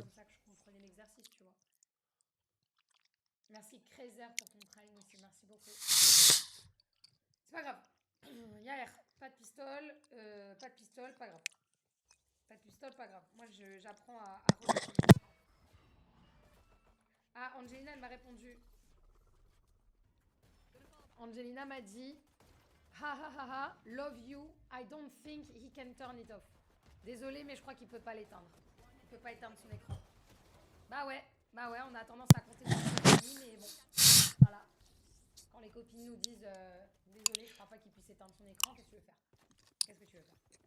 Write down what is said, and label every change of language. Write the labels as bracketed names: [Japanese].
[French] comme ça que je comprenais l'exercice, tu vois. Merci Crazer pour ton prime aussi, merci beaucoup. C'est pas grave. Yair, pas de pistole, pas grave. Pas de pistole, pas grave. Moi, j'apprends à relativiser. Ah, Angelina, elle m'a répondu. Angelina m'a dit [English] ha ha ha ha, love you, I don't think he can turn it off. [French] Désolé, mais je crois qu'il peut pas l'éteindre. Il peut pas éteindre son écran. Bah ouais, on a tendance à compter sur ses amis, mais bon, voilà. Quand les copines nous disent désolé, je crois pas qu'il puisse éteindre son écran, qu'est-ce que tu veux faire? Qu'est-ce que tu veux faire?